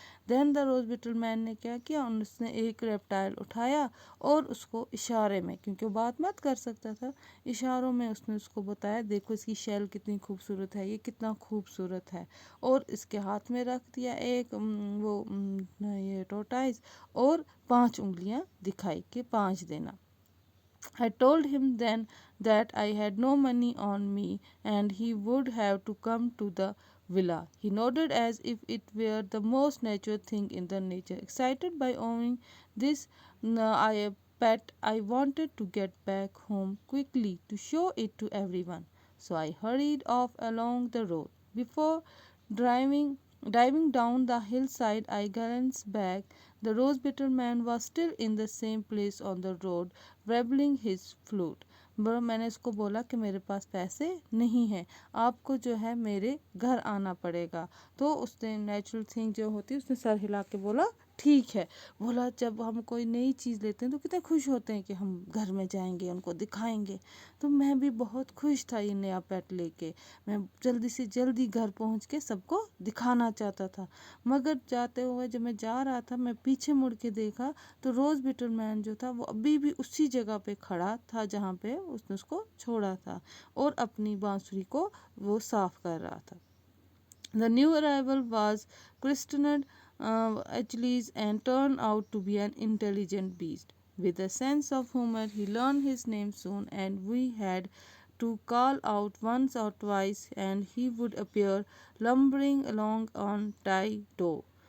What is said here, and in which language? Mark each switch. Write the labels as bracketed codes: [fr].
[hi] Then the rose beetle man ने क्या किया, उसने एक रेप्टाइल उठाया और उसको इशारे में, क्योंकि वो बात मत कर सकता था, इशारों में उसने उसको बताया देखो इसकी शेल कितनी खूबसूरत है, ये कितना खूबसूरत है। और इसके हाथ में रख दिया एक ये टोटाइज और 5 उंगलियां दिखाई कि 5 देना। [en] I told him then that I had no money on me and he would have to come to the villa. He nodded as if it were the most natural thing in the nature. Excited by owning this pet, I wanted to get back home quickly to show it to everyone. So I hurried off along the road. Before driving Diving down the hillside, I glanced back. The rose-bitter man was still in the same place on the road, warbling his flute. [hi] मैंने उसको बोला कि मेरे पास पैसे नहीं हैं, आपको जो है मेरे घर आना पड़ेगा। तो उसने नेचुरल थिंग जो होती है उसने सर हिला के बोला ठीक है। बोला जब हम कोई नई चीज़ लेते हैं तो कितने खुश होते हैं कि हम घर में जाएंगे उनको दिखाएंगे। तो मैं भी बहुत खुश था ये नया पेट लेके। मैं जल्दी से जल्दी घर पहुंच के सबको दिखाना चाहता था। मगर जाते हुए जब मैं जा रहा था, मैं पीछे मुड़ के देखा तो रोज़ बिटल मैन जो था वो अभी भी उसी जगह पे खड़ा था जहाँ पे उसने उसको छोड़ा था, और अपनी बांसुरी को वो साफ कर रहा था। [en] The new arrival was christened Achilles and turned out to be an intelligent beast. With a sense of humor, he learned his name soon, and we had to call out once or twice, and he would appear lumbering along on tiptoe.